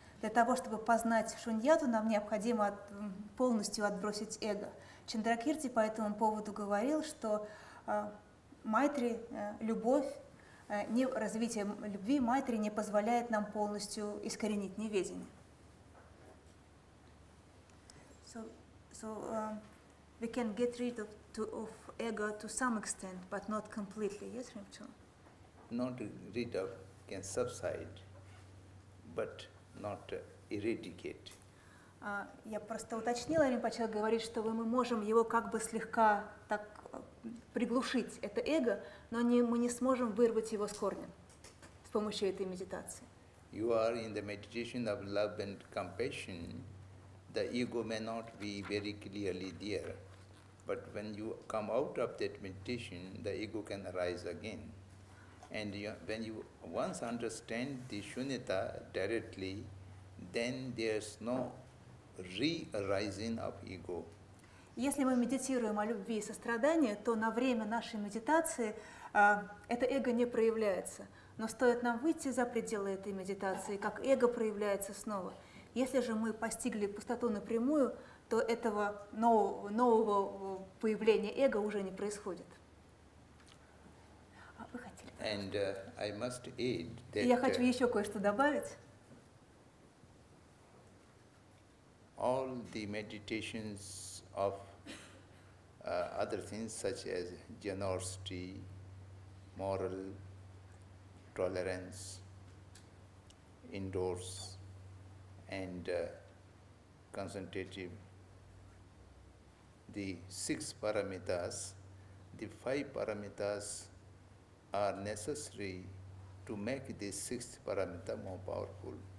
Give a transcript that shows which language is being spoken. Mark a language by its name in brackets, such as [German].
[Russian] Для того, чтобы познать шуньяту, нам необходимо полностью отбросить эго. Чандракирти по этому поводу говорил, что майтри, любовь, развитие любви майтри не позволяет нам полностью искоренить неведение. [English] So we can get rid of ego to some extent, but not completely. Yes, Rinpoche? Not rid of, can subside, but not eradicate. [Russian] Я просто уточнила, Ринпоче говорит, что мы можем его как бы слегка так приглушить, это эго, но мы не сможем вырвать его с корнем с помощью этой медитации. [English] You are in the meditation of love and compassion, the ego may not be very clearly there, but when you come out of that meditation, the ego can arise again. And when you once understand the shunyata directly, then there's no re-arising of ego. [Russian] Если мы медитируем о любви и сострадании, то на время нашей медитации это эго не проявляется. Но стоит нам выйти за пределы этой медитации, как эго проявляется снова. Если же мы постигли пустоту напрямую, то этого нового появления эго уже не происходит. Вы хотели? [English] And I must add that [Russian] Я хочу еще кое-что добавить. [English] all the meditations of other things such as generosity, moral tolerance, indoors, and concentrative, the 6 paramitas, the 5 paramitas are necessary to make the 6th paramita more powerful.